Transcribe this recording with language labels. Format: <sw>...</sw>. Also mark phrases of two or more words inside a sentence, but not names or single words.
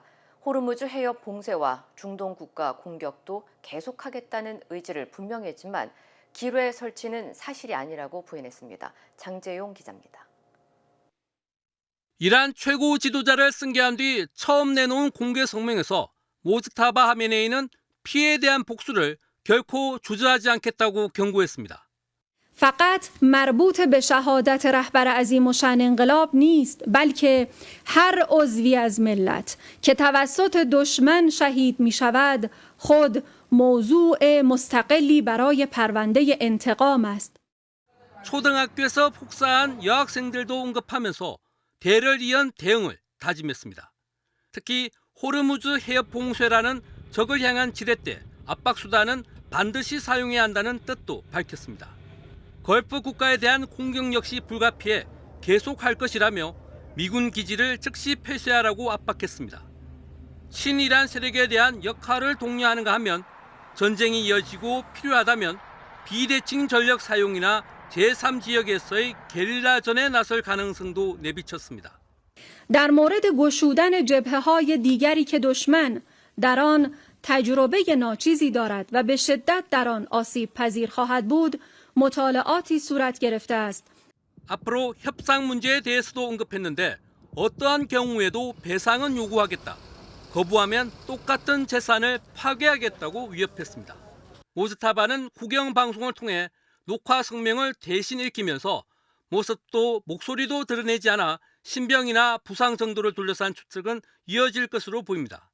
<ko>호르무즈 해협 봉쇄와 중동 국가 공격도 계속하겠다는 의지를 분명히 했지만 기뢰 설치는 사실이 아니라고 부인했습니다. 장재용 기자입니다. 이란 최고 지도자를 승계한 뒤 처음 내놓은 공개 성명에서 모스타바 하메네이는 피해에 대한 복수를 결코 주저하지 않겠다고 경고했습니다.</ko> <fa>فقط مربوط به شهادت رهبر عظیم الشأن انقلاب نیست بلکه هر عضوی از ملت که توسط دشمن شهید می شود خود موضوع مستقلی برای پرونده انتقام است.</fa> <ko>초등학교에서 폭사한 여학생들도 언급하면서 대를 이은 대응을 다짐했습니다. 특히 호르무즈 해협 봉쇄라는 적을 향한 지렛대, 압박 수단은 반드시 사용해야 한다는 뜻도 밝혔습니다. 걸프 국가에 대한 공격 역시 불가피해 계속할 것이라며 미군 기지를 즉시 폐쇄하라고 압박했습니다. 친이란 세력에 대한 역할을 독려하는가 하면 전쟁이 이어지고 필요하다면 비대칭 전력 사용이나 제3지역에서의 게릴라전에 나설 가능성도 내비쳤습니다.</ko> <fa>در مورد گشودن جبهه‌های دیگری که دشمن در آن تجربه ناچیزی دارد و به شدت در آن آسیب پذیر خواهد بود مطالعاتی صورت گرفته است.</fa> <ko>앞으로 협상 문제에 대해서도 언급했는데 어떠한 경우에도 배상은 요구하겠다. 거부하면 똑같은 재산을 파괴하겠다고 위협했습니다. 모스타바는 국영 방송을 통해 녹화 성명을 대신 읽히면서 모습도 목소리도 드러내지 않아 신병이나 부상 정도를 둘러싼 추측은 이어질 것으로 보입니다.</ko>